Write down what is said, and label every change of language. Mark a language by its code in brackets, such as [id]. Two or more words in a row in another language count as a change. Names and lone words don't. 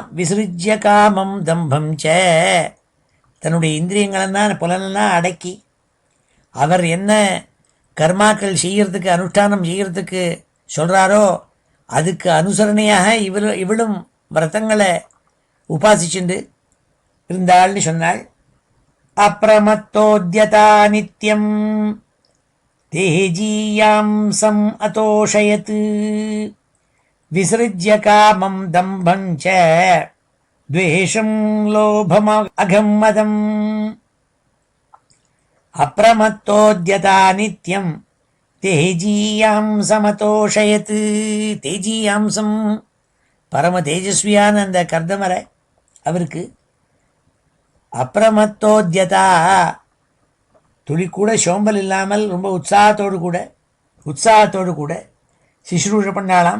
[sa] विसृज्य कामं दम्भं च, [ta] தன்னுடைய இந்திரியங்களெல்லாம் புலனெல்லாம் அடக்கி அவர் என்ன கர்மாக்கள் செய்கிறதுக்கு அனுஷ்டானம் செய்கிறதுக்கு சொல்கிறாரோ அதுக்கு அனுசரணையாக இவளும் விரதங்களை உபாசிச்சுண்டு இருந்தாள்னு சொன்னாள். [sa] अप्रमत्तोद्यता नित्यं तेजीयांसम् अतोषयत् विसृज्य कामं दम्भं च द्वेषं लोभमघं मदम् अप्रमत्तोद्यता नित्यं तेजीयांसमतोषयत्. [ta] தேஜீயாம்சம் பரம தேஜஸ்வியான அந்த கர்தமரை அவருக்கு அப்ரமத்தோத்யதா துளி கூட சோம்பல் இல்லாமல் ரொம்ப உற்சாகத்தோடு கூட சிசுரூஷ பண்ணாலாம்.